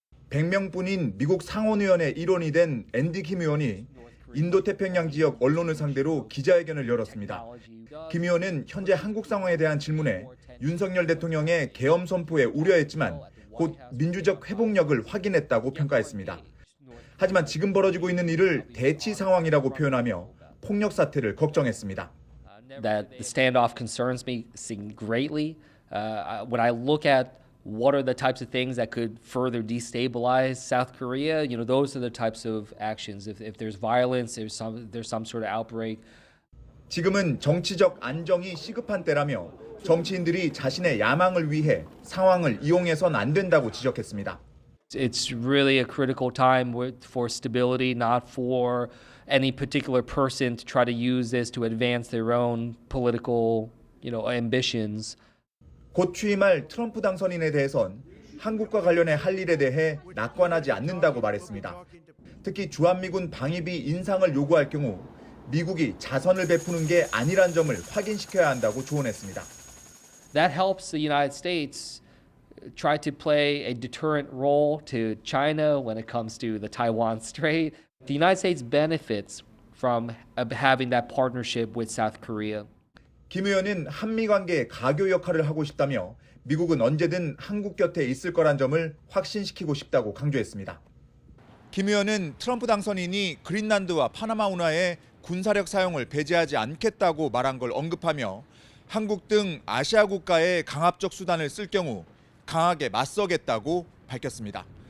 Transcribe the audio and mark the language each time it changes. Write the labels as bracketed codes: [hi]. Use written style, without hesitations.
[ko] 100명뿐인 미국 상원의원의 일원이 된 앤디 킴 의원이 인도태평양 지역 언론을 상대로 기자회견을 열었습니다. 김 의원은 현재 한국 상황에 대한 질문에 윤석열 대통령의 계엄 선포에 우려했지만 곧 민주적 회복력을 확인했다고 평가했습니다. 하지만 지금 벌어지고 있는 일을 대치 상황이라고 표현하며 폭력 사태를 걱정했습니다. [en] That the standoff concerns me greatly. When I look at what are the types of things that could further destabilize South Korea, those are the types of actions. If there's violence, there's some sort of outbreak. [ko] 지금은 정치적 안정이 시급한 때라며 정치인들이 자신의 야망을 위해 상황을 이용해선 안 된다고 지적했습니다. [en] It's really a critical time for stability, not for any particular person to try to use this to advance their own political, ambitions. [ko] 곧 취임할 트럼프 당선인에 대해선 한국과 관련해 할 일에 대해 낙관하지 않는다고 말했습니다. 특히 주한미군 방위비 인상을 요구할 경우 미국이 자선을 베푸는 게 아니란 점을 확인시켜야 한다고 조언했습니다. [en] That helps the United States try to play a deterrent role to China when it comes to the Taiwan Strait. The United States benefits from having that partnership with South Korea. [ko] 김 의원은 한미 관계의 가교 역할을 하고 싶다며 미국은 언제든 한국 곁에 있을 거란 점을 확신시키고 싶다고 강조했습니다. 김 의원은 트럼프 당선인이 그린란드와 파나마 운하에 군사력 사용을 배제하지 않겠다고 말한 걸 언급하며 한국 등 아시아 국가의 강압적 수단을 쓸 경우 강하게 맞서겠다고 밝혔습니다.